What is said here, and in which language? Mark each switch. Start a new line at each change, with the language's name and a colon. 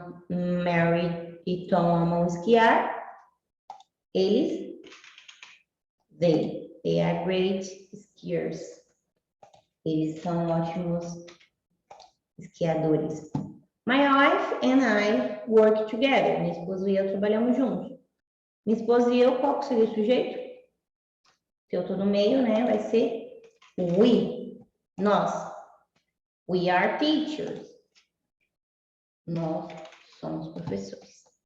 Portuguese: Mary e Tom amam esquiar. Eles, they are great skiers. Eles são ótimos esquiadores.
English: My wife and I work together.
Portuguese: Minha esposa e eu trabalhamos juntos. Minha esposa e eu, qual que seria o sujeito? Se eu tô no meio, né, vai ser we. Nós. We are teachers. Nós somos professores.